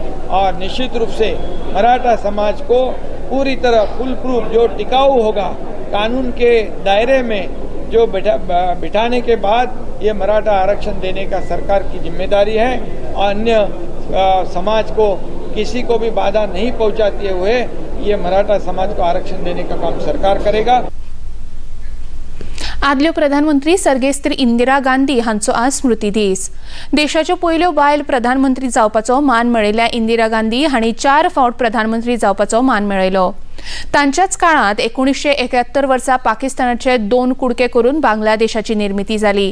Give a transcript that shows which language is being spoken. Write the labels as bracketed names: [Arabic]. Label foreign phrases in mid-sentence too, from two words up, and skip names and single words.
[Hindi] और निश्चित रूप से मराठा समाज को पूरी तरह [English] fool proof [Hindi] जो टिकाऊ होगा कानून के दायरे में जो बिठाने के बाद ये मराठा आरक्षण देने का सरकार की जिम्मेदारी है. और अन्य समाज को किसी को भी बाधा नहीं पहुंचाते हुए ये मराठा समाज को आरक्षण देने का काम सरकार करेगा. [Konkani] आदल्यो प्रधानमंत्री सर्गेस्त्री इंदिरा गांधी हांचो आज स्मृती दीस. देशाच्यो पयल्यो बायल प्रधानमंत्री जावपाचो मान मेळयल्ल्या इंदिरा गांधी हांणी 4 फावट प्रधानमंत्री जावपाचो मान मेळयलो. तांच्याच काळात 1971 वर्सा पाकिस्तानाचे 2 कुडके करून बांगलादेशाची निर्मिती जाली.